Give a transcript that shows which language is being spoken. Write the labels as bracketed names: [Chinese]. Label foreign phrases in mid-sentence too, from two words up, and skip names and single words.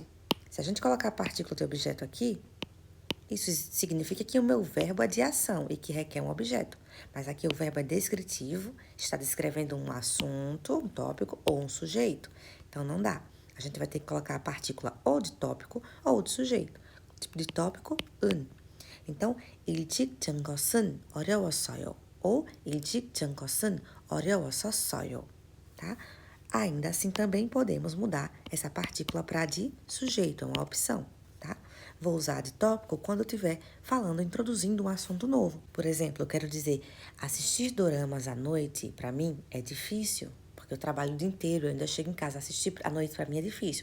[Portuguese] Se a gente colocar a partícula de objeto aqui, isso significa que o meu verbo é de ação e que requer um objeto. Mas aqui o verbo é descritivo, está descrevendo um assunto, um tópico ou um sujeito. Então, não dá. A gente vai ter que colocar a partícula ou de tópico ou de sujeito. Tipo de tópico, un. Então, [Korean] 일찍 잔 것은 어려웠어요. Ou 일찍 잔 것은 어려웠었어요. [Portuguese] Tá? Ainda assim, também podemos mudar essa partícula para de sujeito, é uma opção, tá? Vou usar de tópico quando eu estiver falando, introduzindo um assunto novo. Por exemplo, eu quero dizer, assistir doramas à noite, para mim, é difícil, porque eu trabalho o dia inteiro, eu ainda chego em casa, assistir à noite para mim é difícil.